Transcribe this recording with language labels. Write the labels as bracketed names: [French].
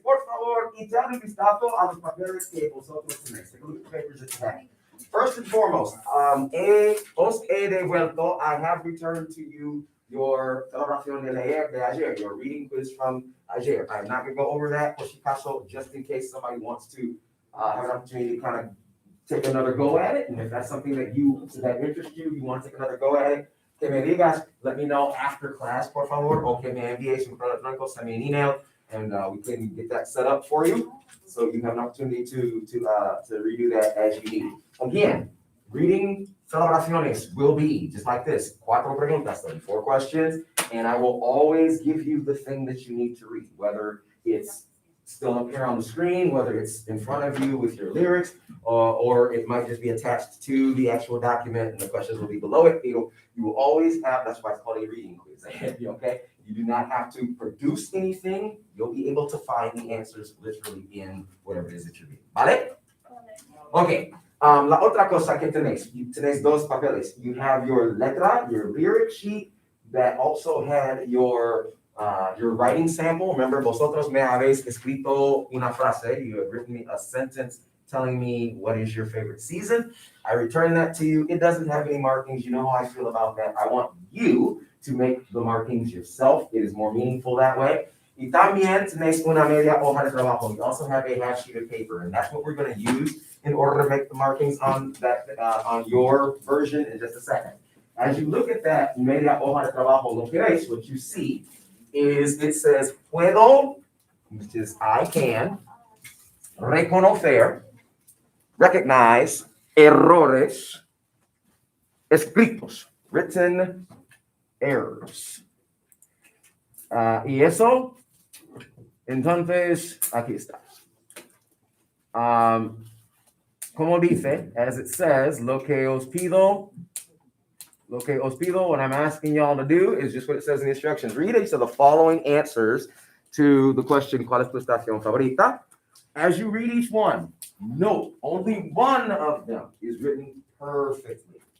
[Spanish] Por favor, echad un vistazo a los papeles que vosotros tenéis. [English] Take a look at the papers that you have. First and foremost, [Spanish] os he devuelto. [English] I have returned to you your [Spanish] celebración de leer de ayer, [English] your reading quiz from ayer. I'm not going to go over that, [Spanish] por si acaso, [English] just in case somebody wants to have an opportunity to kind of take another go at it. And if that's something that interests you, you want to take another go at it, [Spanish] que me digas, [English] let me know after class, [Spanish] por favor, o que me envíes un correo electrónico, [English] send me an email, and we can get that set up for you, so you have an opportunity to redo that as you need. Again, reading celebraciones will be just like this, [Spanish] 4 preguntas, [English] 4 questions, and I will always give you the thing that you need to read, whether it's still up here on the screen, whether it's in front of you with your lyrics, or it might just be attached to the actual document and the questions will be below it. You will always have, that's why it's called a reading quiz, okay? You do not have to produce anything. You'll be able to find the answers literally in whatever it is that you're reading. ¿Vale? Okay. [Spanish] La otra cosa que tenéis, tenéis 2 papeles. [English] You have your letra, your lyric sheet that also had your writing sample. Remember, [Spanish] vosotros me habéis escrito una frase. [English] You have written me a sentence telling me what is your favorite season. I return that to you. It doesn't have any markings. You know how I feel about that. I want you to make the markings yourself. It is more meaningful that way. [Spanish] Y también tenéis una media hoja de trabajo. [English] You also have a half sheet of paper, and that's what we're going to use in order to make the markings on that on your version in just a second. As you look at that [Spanish] media hoja de trabajo, lo que veis, [English] what you see is it says puedo, which is I can, reconocer, recognize, errores, escritos, written errors. [Spanish] Y eso, entonces, aquí está. Como dice, [English] as it says, [Spanish] lo que os pido, [English] what I'm asking y'all to do is just what it says in the instructions. Read each of the following answers to the question, [Spanish] ¿cuál es tu estación favorita? [English] As you read each one, note, only one of them is written perfectly.